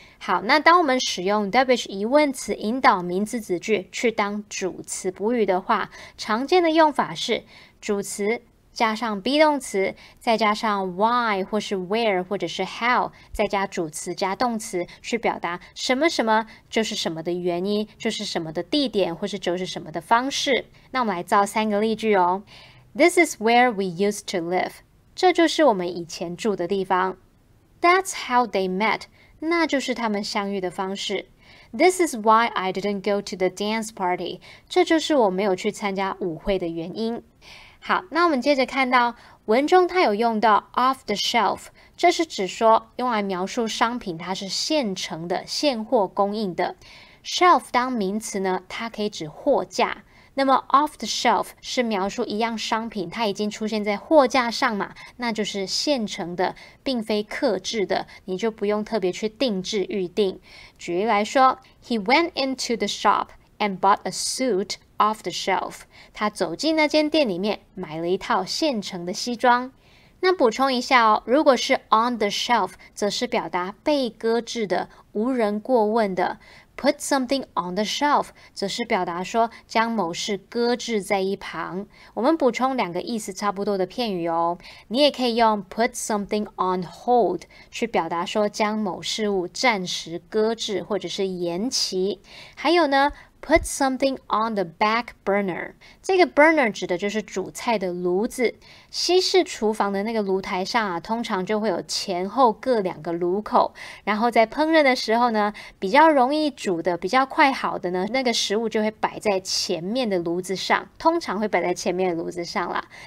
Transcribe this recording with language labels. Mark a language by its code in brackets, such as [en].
[zh] 好，那当我们使用 WH 疑问词引导名词子句去当主词补语的话，常见的用法是主词加上 be 动词，再加上 why 或是 where 或者是 how， 再加主词加动词去表达什么什么就是什么的原因，就是什么的地点，或是就是什么的方式。那我们来造3个例句哦。 [en] This is where we used to live. [zh] 这就是我们以前住的地方。 [en] That's how they met. [zh] 那就是他们相遇的方式。 [en] This is why I didn't go to the dance party. [zh] 这就是我没有去参加舞会的原因。好，那我们接着看到文中它有用到 [en] off the shelf， [zh] 这是指说用来描述商品它是现成的、现货供应的。 shelf 当名词呢，它可以指货架。那么 off the shelf 是描述一样商品它已经出现在货架上嘛，那就是现成的，并非客制的，你就不用特别去定制预定。举例来说 [en] He went into the shop and bought a suit off the shelf. [zh] 他走进那间店里面买了一套现成的西装。那补充一下哦，如果是 [en] on the shelf [zh] 则是表达被搁置的、无人过问的。 [en] Put something on the shelf [zh] 则是表达说将某事搁置在一旁。我们补充2个意思差不多的片语哦。你也可以用 [en] put something on hold [zh] 去表达说将某事物暂时搁置或者是延期。还有呢 [en] Put something on the back burner. [zh] 这个 burner 指的就是煮菜的炉子。西式厨房的那个炉台上啊，通常就会有前后各2个炉口，然后在烹饪的时候呢，比较容易煮的、比较快好的呢，那个食物就会摆在前面的炉子上，通常会摆在前面的炉子上啦。